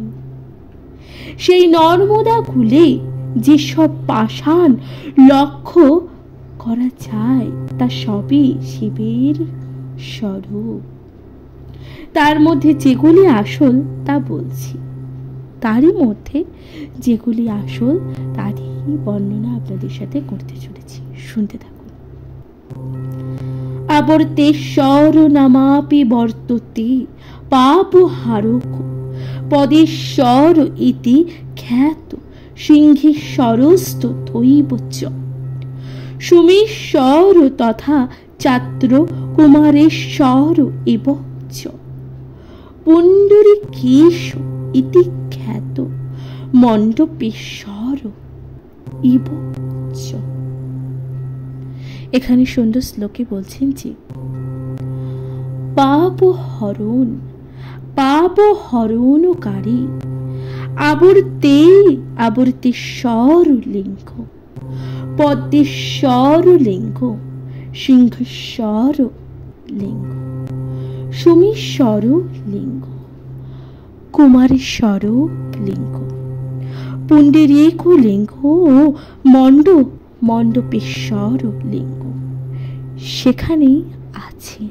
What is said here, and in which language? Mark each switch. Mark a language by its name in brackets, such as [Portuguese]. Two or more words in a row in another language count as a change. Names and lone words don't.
[Bangla] সেই নর্মদা কূলে যেসব পাষাণ লক্ষ্য করা যায় তা সবই শিবের স্বরূপ। তার মধ্যে যেগুলি আসল তা বলছি, তারই মধ্যে যেগুলি আসল তারই বর্ণনা আপনাদের সাথে করতে চলেছি, শুনতে থাকুন। [Sanskrit] আবর্তেশ্বর নামাপি বর্ততে পাপ হারক পদেশ্বর ইতি খ্যাত সিংহেশ্বরস্ত থৈবচ সুমেশ্বর তথা চাত্র কুমারেশ্বর এব চ পুণ্ডরীকেশ ইতি খ্যাত মণ্ডপেশ্বর ইব চ। [Bangla] এখানে সুন্দর শ্লোকে বলছেন যে পাপ হরণকারী আবর্তেশ্বর লিঙ্গ, পদ্মেশ্বর লিঙ্গ, সিংহেশ্বর লিঙ্গ, সুমেশ্বর লিঙ্গ, কুমারেশ্বর লিঙ্গ, পুণ্ডরীক লিঙ্গ ও মণ্ডপেশ্বর লিঙ্গ সেখানেই আছেন।